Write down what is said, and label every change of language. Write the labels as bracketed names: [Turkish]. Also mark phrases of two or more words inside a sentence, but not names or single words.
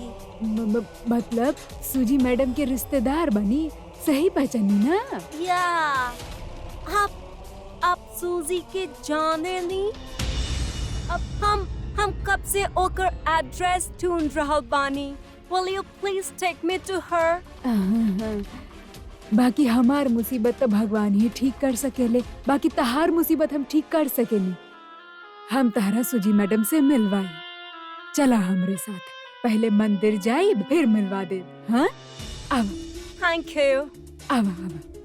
[Bhojpuri] मतलब सूजी मैडम के रिश्तेदार बनी, सही पहचानी ना? या आप सूजी के जाने नहीं। अब हम कब से ओकर एड्रेस ढूंढ रहल बानी। [English] Will you please take me to her? [Bhojpuri] बाकी हमार मुसीबत तो भगवान ही ठीक कर सकेले, बाकी तहार मुसीबत हम ठीक कर सकेली। हम तहरा सुजी मैडम से मिलवाई। चला हमरे साथ, पहले मंदिर जाई फिर मिलवा दे। हाँ अब [English] Thank you. [Bhojpuri] अब